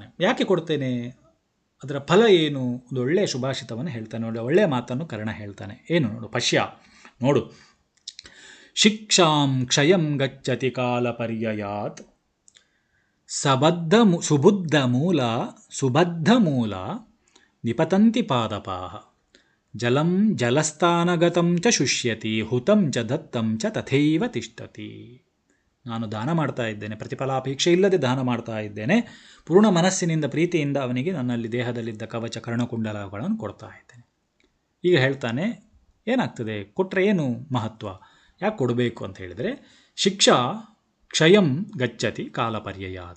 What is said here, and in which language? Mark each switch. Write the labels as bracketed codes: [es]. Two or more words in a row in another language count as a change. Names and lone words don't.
[kn] ಯಾಕೆ ಕೊಡ್ತೇನೆ, ಅದರ ಫಲ ಏನು, ಒಂದು ಒಳ್ಳೆಯ ಶುಭಾಷಿತವನ್ನು ಹೇಳ್ತಾನೆ, ಒಳ್ಳೆಯ ಮಾತನ್ನು ಕರ್ಣ ಹೇಳ್ತಾನೆ. ಏನು ನೋಡು, ನೋಡು, [sa] ಶಿಕ್ಷಾಂ ಕ್ಷಯಂ ಗಚ್ಚತಿ ಕಾಲ ಪರ್ಯಯಾತ್, ಸುಬದ್ಧ ಮೂಲ ನಿಪತಂತಿ ಪಾದಪಾಹ, ಜಲಂ ಜಲಸ್ಥಾನಗತಂ ಚ ಶುಷ್ಯತಿ ಹುತಂ ಚ ದತ್ತಂ ಚ ತಥೈವ ತಿಷ್ಠತಿ. [kn] ನಾನು ದಾನ ಮಾಡ್ತಾ ಇದ್ದೇನೆ, ಪ್ರತಿಫಲಾಪೇಕ್ಷೆ ಇಲ್ಲದೆ ದಾನ ಮಾಡ್ತಾ ಇದ್ದೇನೆ, ಪೂರ್ಣ ಮನಸ್ಸಿನಿಂದ ಪ್ರೀತಿಯಿಂದ ಅವನಿಗೆ ನನ್ನಲ್ಲಿ ದೇಹದಲ್ಲಿದ್ದ ಕವಚ ಕರ್ಣಕುಂಡಲಗಳನ್ನು ಕೊಡ್ತಾ ಇದ್ದೇನೆ. ಈಗ ಹೇಳ್ತಾನೆ ಏನಾಗ್ತದೆ, ಕೊಟ್ಟರೆ ಏನು ಮಹತ್ವ, ಯಾಕೆ ಕೊಡಬೇಕು ಅಂತ ಹೇಳಿದರೆ, [sa] ಶಿಕ್ಷಾ ಕ್ಷಯಂ ಗಚ್ಚತಿ ಕಾಲಪರ್ಯಯಾತ್.